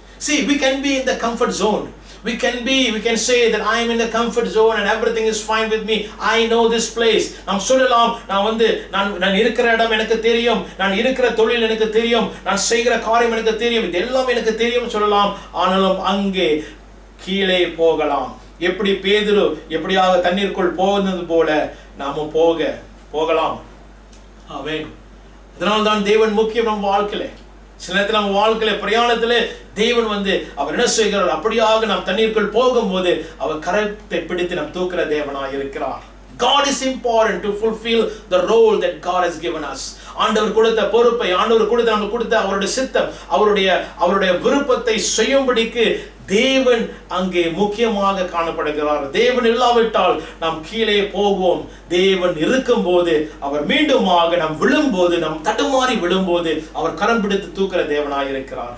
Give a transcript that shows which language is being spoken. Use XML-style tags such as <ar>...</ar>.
<en>See, we can be in the comfort zone. We can say that I am in the comfort zone and everything is fine with me. I know this place.</en> <ta>நாம் சொல்லலாம், நான் இருக்கிற இடம் எனக்கு தெரியும், நான் இருக்கிற தொழில் எனக்கு தெரியும், நான் செய்கிற காரியம் எனக்கு தெரியும், இதெல்லாம் எனக்கு தெரியும் சொல்லலாம். ஆனாலும் அங்கே கீழே போகலாம். எப்படி பேதுரு எப்படியாக தண்ணீருக்குள் போனது போல நாமும் போகலாம். ஆமென். அதனால்தான் தேவன் முக்கியம் நம் வாழ்க்கையில. சில நேரத்தில் நம்ம வாழ்க்கையில பிரயாணத்திலே தேவன் அவர் என்ன செய்கிறார், அப்படியாக நாம் தண்ணீருக்குள் போகும்போது அவர் கரத்தை பிடித்து நாம் தூக்குற தேவனாய் இருக்கிறார்.</ta> <en>God is important to fulfill the role that God has given us.</en> <ta>ஆண்டவர் கொடுத்த பொறுப்பை, ஆண்டவர் நமக்கு கொடுத்த அவருடைய சித்தம், அவருடைய விருப்பத்தை செய்யும்படிக்கு தேவன் அங்கே முக்கியமாக காணப்படுகிறார். தேவன் இல்லாவிட்டால் நாம் கீழே போவோம். தேவன் இருக்கும்போது, அவர் மீண்டுமாக நாம் விழும்போது, நாம் தடுமாறி விழும்போது அவர் கரம் பிடித்து தூக்குற தேவனாய் இருக்கிறார்.</ta>